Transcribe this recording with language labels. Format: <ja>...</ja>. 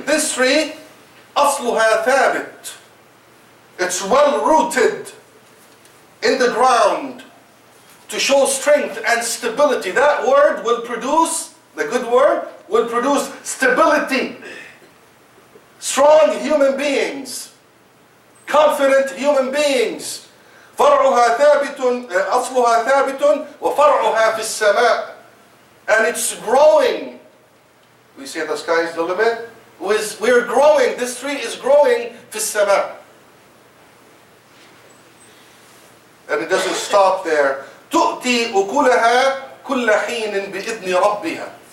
<en>This tree,</en> <ar>أصلها ثابت.</ar> <en>It's well rooted in the ground to show strength and stability. That word will produce, the good word, will produce stability. Strong human beings, confident human beings.</en> <ar>فرعها ثابت أصلها ثابت وفرعها في السماء.</ar> <en>And it's growing. We say the sky is the limit. We're growing. This tree is growing</en> <ar>في السماء.</ar> <en>And it doesn't stop there.</en> <ar>تؤتي أكلها كل حين بإذن ربها.</ar>